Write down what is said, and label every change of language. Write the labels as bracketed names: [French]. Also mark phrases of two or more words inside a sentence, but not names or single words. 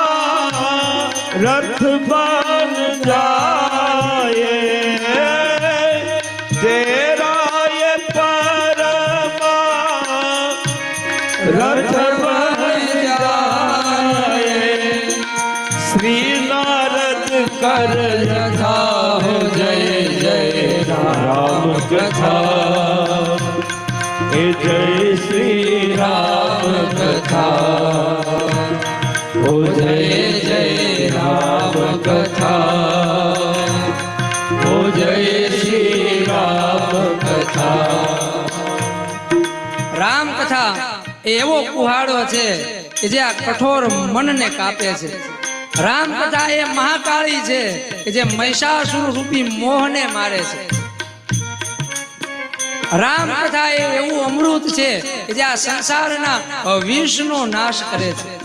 [Hindi] रथ बन जाए तेरा ये परमा रथ बन जाए श्री नारद कर कथा हो जय जय राम कथा जय श्री राम कथा ओ जय जय राम कथा ओ जय श्री राम कथा [Gujarati] રામ કથા એ એવો કુહાડો છે કે જે આ કઠોર મનને કાપે છે. રામ કથા એ મહાકાળી છે કે જે મહિષાસુર રૂપી મોહને મારે છે. રામ કથા એ એવું અમૃત છે કે જે આ સંસારના વિષનો નાશ કરે છે.